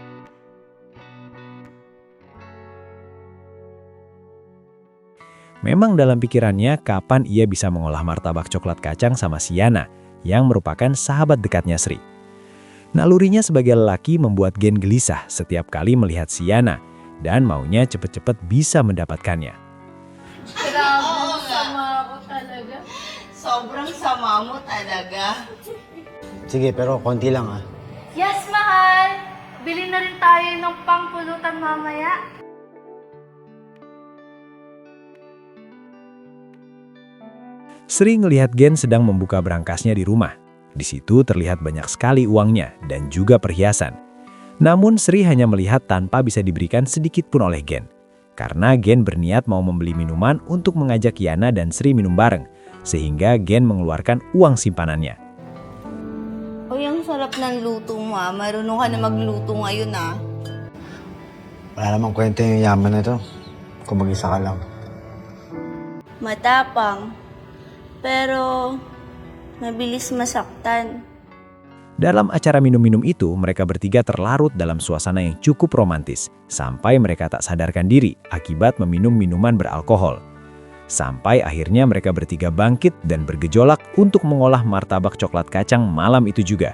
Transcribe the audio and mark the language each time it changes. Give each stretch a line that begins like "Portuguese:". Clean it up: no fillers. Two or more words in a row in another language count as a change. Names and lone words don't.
Indonesian: Memang dalam pikirannya kapan ia bisa mengolah martabak coklat kacang sama si Yana, yang merupakan sahabat dekatnya Sri. Nalurinya sebagai lelaki membuat Gen gelisah setiap kali melihat si Yana dan maunya cepet-cepet bisa mendapatkannya.
Filipino: Grabe, sama ako talaga. Sobrang sama mo talaga. Sige, pero konti lang ah. Yes, mahal! Bili na rin tayo ng pangpulutan mamaya.
Indonesian: Sri ngelihat Gen sedang membuka berangkasnya di rumah. Di situ terlihat banyak sekali uangnya dan juga perhiasan. Namun Sri hanya melihat tanpa bisa diberikan sedikit pun oleh Gen. Karena Gen berniat mau membeli minuman untuk mengajak Yana dan Sri minum bareng. Sehingga Gen mengeluarkan uang simpanannya.
Filipino: Uy, ang sarap ng luto mo ah. Marunong ka na magluto ngayon ah. Wala namang kwento yung yaman na ito. Kung mag-isa ka lang. Matapang. Pero mabilis masaktan.
Indonesian: Dalam acara minum-minum itu, mereka bertiga terlarut dalam suasana yang cukup romantis, sampai mereka tak sadarkan diri akibat meminum minuman beralkohol. Sampai akhirnya mereka bertiga bangkit dan bergejolak untuk mengolah martabak coklat kacang malam itu juga.